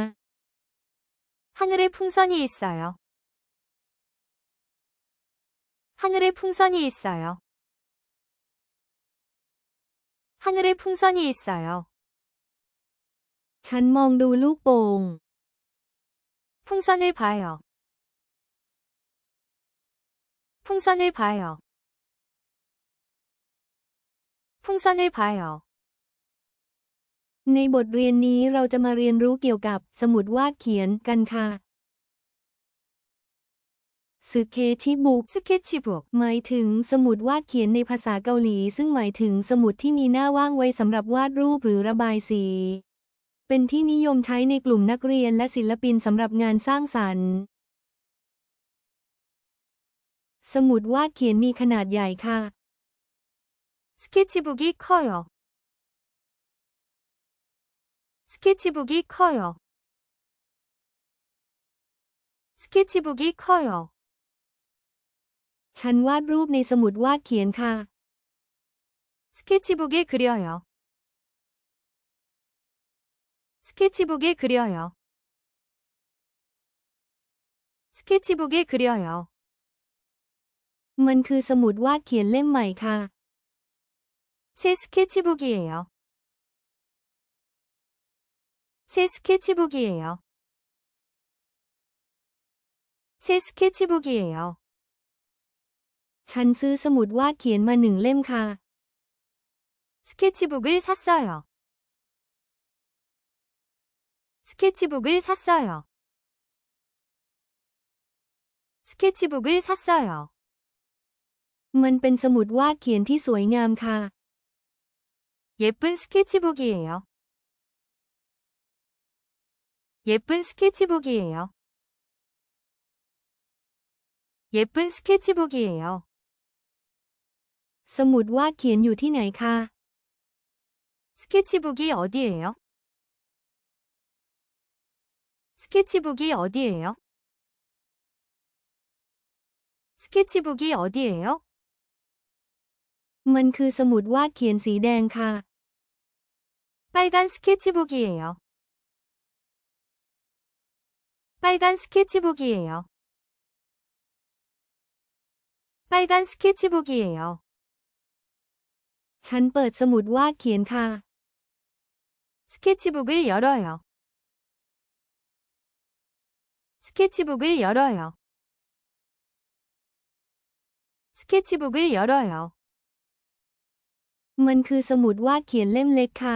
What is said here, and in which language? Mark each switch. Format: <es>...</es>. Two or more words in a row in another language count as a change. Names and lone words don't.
<ko>하늘에 풍선이 있어요. 하늘에 풍선이 있어요. 하늘에 풍선이 있어요.</ko> <th>ฉันมองดูลูกโป่ง</th> <ko>풍선을 봐요. 풍선을 봐요. 풍선을 봐요.</ko> <th>ในบทเรียนนี้เราจะมาเรียนรู้เกี่ยวกับสมุดวาดเขียนกันค่ะสึเคชิบุก</th> <ko>스케치북,</ko> <th>หมายถึงสมุดวาดเขียนในภาษาเกาหลีซึ่งหมายถึงสมุดที่มีหน้าว่างไว้สำหรับวาดรูปหรือระบายสีเป็นที่นิยมใช้ในกลุ่มนักเรียนและศิลปินสำหรับงานสร้างสรรค์สมุดวาดเขียนมีขนาดใหญ่ค่ะ</th> <ko>스케치북이 커요. 스케치북이 커요. 스케치북이 커요.</ko> <th>ฉันวาดรูปในสมุดวาดเขียนค่ะ</th> <ko>스케치북에 그려요. 스케치북에 그려요. 스케치북에 그려요.</ko> <th>มันคือสมุดวาดเขียนเล่มใหม่ค่ะ</th> <ko>새 스케치북이에요. 새 스케치북이에요. 새 스케치북이에요.</ko> <th>ฉันซื้อสมุดวาดเขียนมา1 เล่มค่ะ</th> <ko>스케치북을 샀어요. 스케치북을 샀어요. 스케치북을 샀어요.</ko> <th>มันเป็นสมุดวาดเขียนที่สวยงามค่ะ</th> <ko>예쁜 스케치북이에요. 예쁜 스케치북이에요. 예쁜 스케치북이에요.</ko> <th>สมุดวาดเขียนอยู่ที่ไหนคะ</th> <ko>스케치북이 어디예요? 스케치북이 어디예요? 스케치북이 어디예요?</ko> <th>มันคือสมุดวาดเขียนสีแดงค่ะ</th> <ko>빨간 스케치북이에요. 빨간 스케치북이에요. 빨간 스케치북이에요.</ko> <th>ฉันเปิดสมุดวาดเขียนค่ะ</th> <ko>스케치북을 열어요. 스케치북을 열어요. 스케치북을 열어요.</ko> <th>มันคือสมุดวาดเขียนเล่มเล็กค่ะ</th>